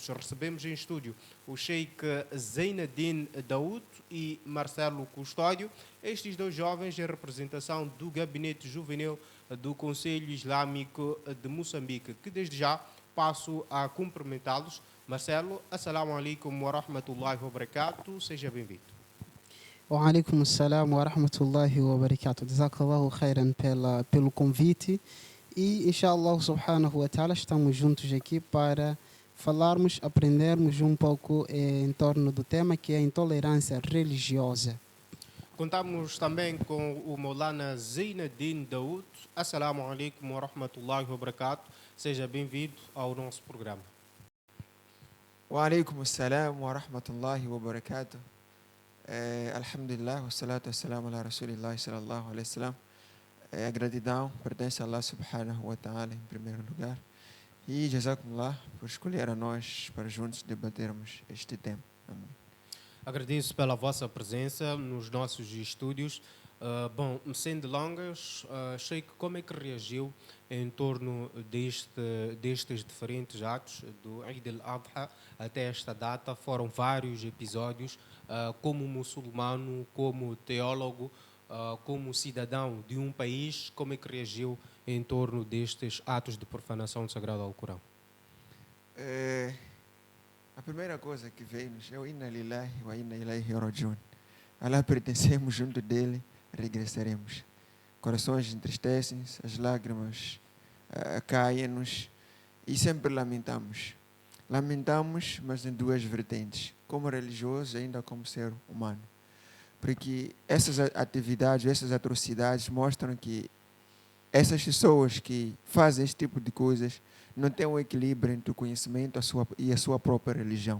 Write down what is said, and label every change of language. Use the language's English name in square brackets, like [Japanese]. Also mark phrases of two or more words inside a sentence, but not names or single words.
[Portuguese] Recebemos em estúdio o Sheikh Zeinadine Daoud e Marcelo Custódio, estes dois jovens em representação do Gabinete Juvenil do Conselho Islâmico de Moçambique, que desde já passo a cumprimentá-los. Marcelo, [Arabic] السلام عليكم ورحمة الله وبركاته, [Portuguese] seja bem-vindo. [Arabic] وعليكم السلام ورحمة الله وبركاته. جزاك الله خيرا [Portuguese] pelo convite e, [Arabic] إن شاء الله سبحانه وتعالى, [Portuguese] estamos juntos aqui para falarmos, aprendermos um pouco em torno do tema que é a intolerância religiosa. Contamos também com o Maulana Zeinadine Daoud. [Arabic] السلام عليكم ورحمة الله وبركاته. [Portuguese] Seja bem-vindo ao nosso programa. [Arabic] وعليكم السلام ورحمة الله وبركاته. الحمد لله والصلاة والسلام على رسول الله صلى الله عليه وسلم. [Portuguese] A gratidão pertence a Allah [Arabic] سبحانه وتعالى [Portuguese] em primeiro lugar. E jazakumullah por escolher a nós para juntos debatermos este tema. Amém. Agradeço pela vossa presença nos nossos estúdios. Bom, sem delongas, Sheikh, como é que reagiu em torno destes diferentes atos do Eid al-Adha até esta data? Foram vários episódios, como muçulmano, como teólogo, como cidadão de um país, como é que reagiu em torno destes atos de profanação do Sagrado Alcorão? A primeira coisa que veio-nos é o [Arabic] إنا لله وإنا إليه راجعون. [Portuguese] Allah pertencemos, junto dele regressaremos. Corações entristecem-se, as lágrimas caem-nos e sempre lamentamos. Lamentamos, mas em duas vertentes, como religioso e ainda como ser humano. Porque essas atividades, essas atrocidades mostram que essas pessoas que fazem esse tipo de coisas não têm um equilíbrio entre o conhecimento e a sua própria religião.